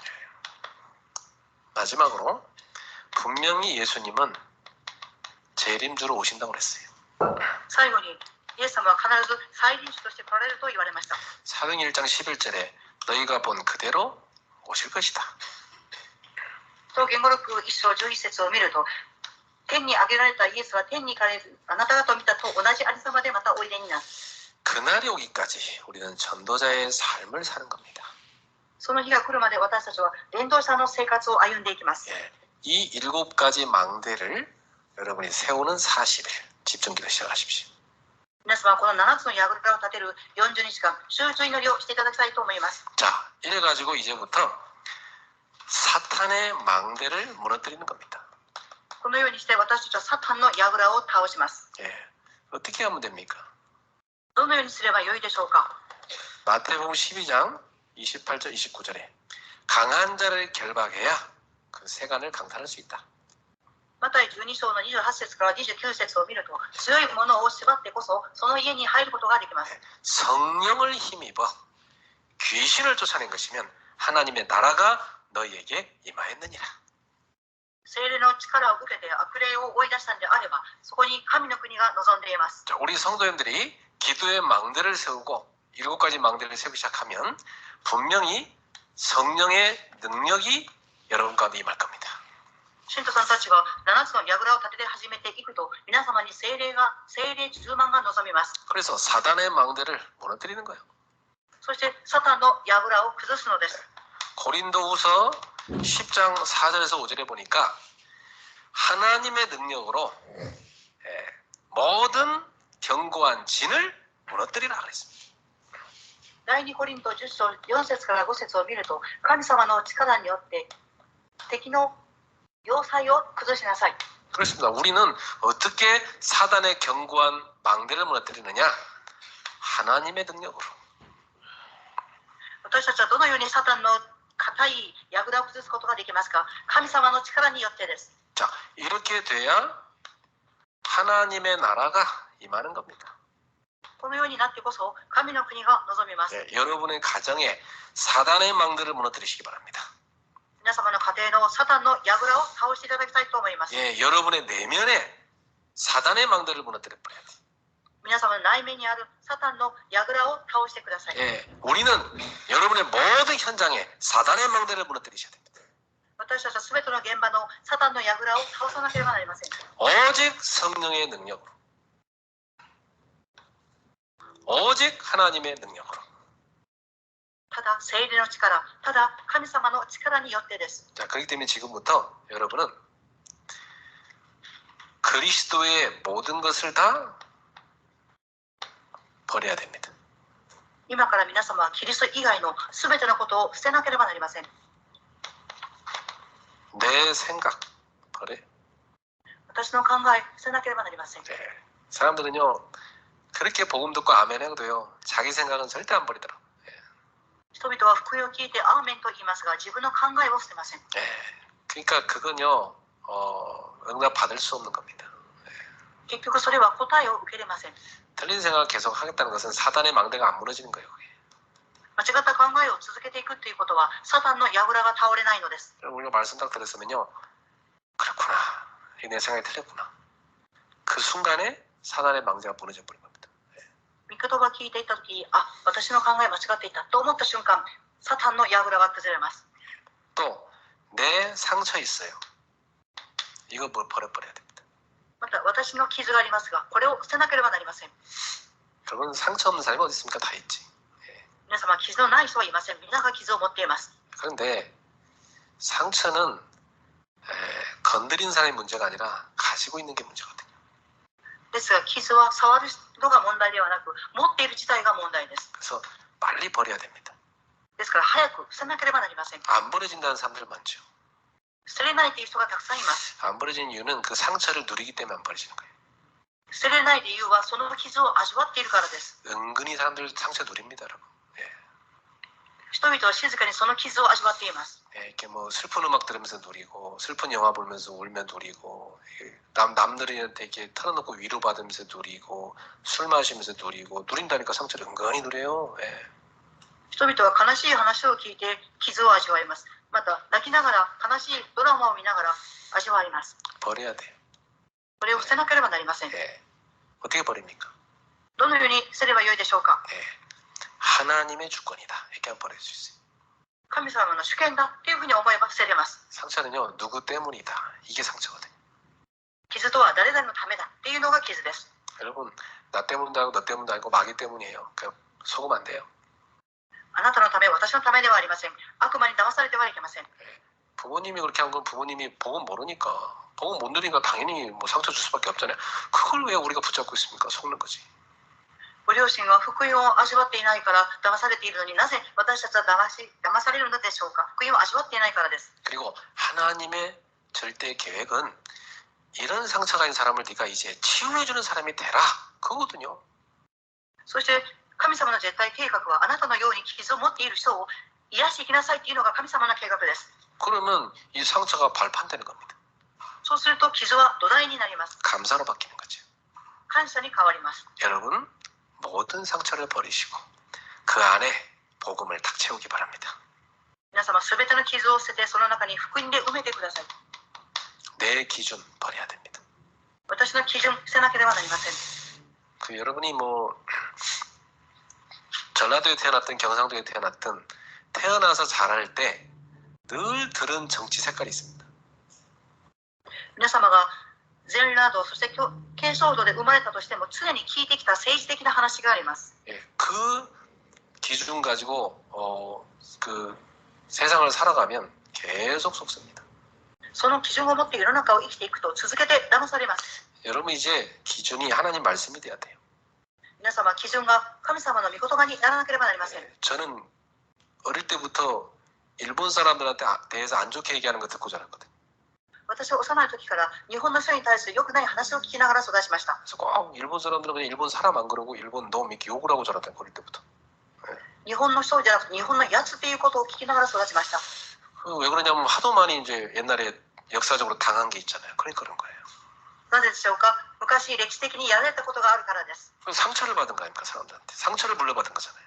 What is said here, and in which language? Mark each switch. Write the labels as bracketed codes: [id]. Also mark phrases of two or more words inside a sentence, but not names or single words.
[ko] 마지막으로 분명히 예수님은 재림주로 오신다고 그랬어요. [ja] 最後にイエス様は必ず再臨主として来られると言われました。 [ko] 사도행 1장 11절에 너희가 본 그대로 오실 것이다. [ja] と言語録1章11節を見ると、天に上げられたイエスは天に行かれるあなた方を見たと同じありさまでまたおいでになる。 [ko] 그날이 오기까지 우리는 전도자의 삶을 사는 겁니다. [ja] その日が来るまで私たちは伝道者の生活を歩んでいきます。 [ko] 예, 이 7가지 망대를 여러분이 세우는 40일 집중기도 시작하십시오. [ja] 皆様はこの7つの櫓を立てる40日間集中祈りをしていただきたいと思います。 [ko] 자, 이래가지고 이제부터 사탄의 망대를 무너뜨리는 겁니다. [ja] このようにして私たちはサタンの櫓を倒します。 [ko] 예, 어떻게 하면 됩니까? [ja] どのようにすればよいでしょうか。 [ko] 마태복음 12장 28절 29절에 강한 자를 결박해야 그 세간을 강탈할 수 있다. [ja] マタイ12章の28節から29節を見ると、強い者を縛ってこそその家に入ることができます。 [ko] 성령을 힘입어 귀신을 쫓아낸 것이면 하나님의 나라가 너희에게 임하였느니라. [ja] 聖霊の力を受けて悪霊を追い出したのであれば、そこに神の国が望んでいます。 [ko] 자, 우리 성도님들이 기도의 망대를 세우고 7가지 망대를 세우기 시작하면 분명히 성령의 능력이 여러분 가운데 임할 겁니다. [ja] 信徒さんたちが7つの櫓を立てて始めていくと、皆様に聖霊充満が望みます。 [ko] 그래서 사단의 망대를 무너뜨리는 거예요. [ja] そしてサタンの櫓を崩すのです。 [ko] 고린도후서 10장 4절에서 5절에 보니까 하나님의 능력으로 모든 견고한 진을 무너뜨리라 그랬습니다. [ja] 第2コリント10章4節から5節を見ると、神様の力によって敵の要塞を崩しなさい。 [ko] 그렇습니다. 우리는 어떻게 사단의 견고한 망대를 무너뜨리느냐? 하나님의 능력으로. [ja] 私たちはどのようにサタンの固い櫓を崩すことができますか。神様の力によってです。 [ko] 자, 이렇게 돼야 하나님의 나라가 임하는 겁니다. [ja] このようになってこそ神の国が望みます。 [ko] 네, 여러분의 가정에 사단의 망대를 무너뜨리시기 바랍니다. [ja] 皆様の家庭のサタンの櫓を倒していただきたいと思います。 [ko] 예, 여러분의 내면에 사단의 망대를 무너뜨려 버려야 돼요. [ja] 皆様の内面にあるサタンの櫓を倒してください。 [ko] 예, 우리는 여러분의 모든 현장에 사단의 망대를 무너뜨리셔야 됩니다. [ja] 私たちはすべての現場のサタンの櫓を倒さなければなりません。 [ko] 오직 성령의 능력으로, 오직 하나님의 능력으로. [ja] ただ聖霊の力、ただ神様の力によってです。 [ko] 자, 그렇기 때문에 지금부터 여러분은 그리스도의 모든 것을 다 버려야 됩니다. [ja] 今から皆様はキリスト以外のすべてのことを捨てなければなりません。 [ko] 내 생각 버려. [ja] 私の考え、捨てなければなりません。 [ko] 네. 사람들은요 그렇게 복음 듣고 아멘 해도요 자기 생각은 절대 안 버리더라고. [ja] 人々は福音を聞いてアーメンと言いますが、自分の考えを捨てません。 [ko] 네. 그러니까 그건요 응답 받을 수 없는 겁니다. [ja] 結局それは答えを受けれません。 [ko] 틀린 생각을 계속 하겠다는 것은 사단의 망대가 안 무너지는 거예요. 그게. [ja] 間違った考えを続けていくということは、サタンの櫓が倒れないのです。 [ko] 우리가 말씀 딱 들었으면요 그렇구나 내 생각이 틀렸구나 그 순간에 사단의 망대가 무너져 버린 겁니다. [ja] 御言葉を聞いていたとき、あ、私の考え間違っていたと思った瞬間、サタンの櫓が崩れます。 [ko] 또 내 상처 있어요. 이거 버려야 됩니다. [ja] また私の傷がありますが、これを捨てなければなりません。 [ko] 여러분 상처 없는 사람이 어디 있습니까? 다 있지. [ja] 皆様、傷のない人はいません。皆が傷を持っています。 [ko] 그런데 상처는 건드린 사람의 문제가 아니라 가지고 있는 게 문제거든요. [ja] ですが、傷は触るのが問題ではなく、持っている自体が問題です。 [ko] 그래서 빨리 버려야 됩니다. [ja] ですから、早く捨てなければなりません。 [ko] 안 버려진다는 사람들 많죠. [ja] 捨てれないという人がたくさんいます。 [ko] 안 버려진 이유는 그 상처를 누리기 때문에 안 버려지는 거예요. [ja] 捨てれない理由はその傷を味わっているからです。 [ko] 은근히 사람들 상처 누립니다, 여러분. [ja] 人々は静かにその傷を味わっています。 [ko] 이렇게 뭐 슬픈 음악 들으면서 누리고 슬픈 영화 보면서 울며 누리고 남들한테 이렇게 털어놓고 위로받으면서 누리고 술 마시면서 누리고 누린다니까 상처를 은근히 누려요. [ja] 人々は悲しい話を聞いて傷を味わいます。また泣きながら悲しいドラマを見ながら味わいます。 [ko] 버려야 돼요. [ja] それを捨てなければなりません。 [ko] 어떻게 버립니까? [ja] どのように捨てればよいでしょうか。 [ko] 하나님의 주권이다. 이렇게 하면 버릴 수 있어요. [ja] 神様の主権だというふうに思えば捨てれます。 [ko] 상처는요, 누구 때문이다. 이게 상처거든요. [ja] 傷とは誰々のためだっていうのが傷です。 [ko] 여러분, 나 때문도 아니고 너 때문도 아니고 마귀 때문이에요. 그냥 속으면 안 돼요. [ja] あなたのため、私のためではありません。悪魔に騙されてはいけません。 [ko] 부모님이 그렇게 한 건 부모님이 복음 모르니까 복음 못 누리니까 당연히 뭐 상처 줄 수밖에 없잖아요. 그걸 왜 우리가 붙잡고 있습니까? 속는 거지. [ja] ご両親は福音を味わっていないから騙されているのになぜ私たちは騙されるのでしょうか。福音を味わっていないからです。 [ko] 그리고 하나님의 절대 계획은 이런 상처가 있는 사람을 네가 이제 치유해주는 사람이 되라. 그거거든요. [ja] そして神様の絶対計画はあなたのように傷を持っている人を癒していきなさいというのが神様の計画です。 [ko] 그러면 이 상처가 발판되는 겁니다. [ja] そうすると傷は土台になります。 [ko] 감사로 바뀌는 거죠. [ja] 感謝に変わります。 [ko] 여러분 모든 상처를 버리시고 그 안에 복음을 탁 채우기 바랍니다. [ja] 皆様すべての傷を捨ててその中に福音で埋めてください。 [ko] 내 기준 버려야 됩니다. [ja] 私の基準捨てなければなりません。 [ko] 그 여러분이 뭐 전라도에 태어났든 경상도에 태어났든 태어나서 자랄 때 늘 들은 정치 색깔이 있습니다. [ja] 皆様が全ラードそして継承度で生まれたとしても常に聞いてきた政治的な話があります。 [ko] 예, 그 기준 가지고 그 세상을 살아가면 계속 속습니다. [ja] その基準を持って世の中を生きていくと続けて騙されます。 [ko] 여러분 이제 기준이 하나님 말씀이 돼야 돼요. [ja] 皆様基準が神様の御言葉にならなければなりません。 [ko] 저는 어릴 때부터 일본 사람들한테 대해서 안 좋게 얘기하는 거 듣고 자랐거든요. [ja] 私は幼い時から日本の人に対する良くない話を聞きながら育ちました。 [ko] 그래서 꼭 일본 사람들은 그냥 일본 사람 안 그러고 일본 놈 이렇게 욕을 하고 자랐다는 어릴 때부터. [ja] 日本の人じゃなくて日本のやつということを聞きながら育ちました。 [ko] 왜 그러냐면 하도 많이 이제 옛날에 역사적으로 당한 게 있잖아요. 그러니까 그런 거예요. [ja] なぜでしょうか。昔歴史的にやられたことがあるからです。 [ko] 상처를 받은 거 아닙니까 사람들한테. 상처를 물려받은 거잖아요.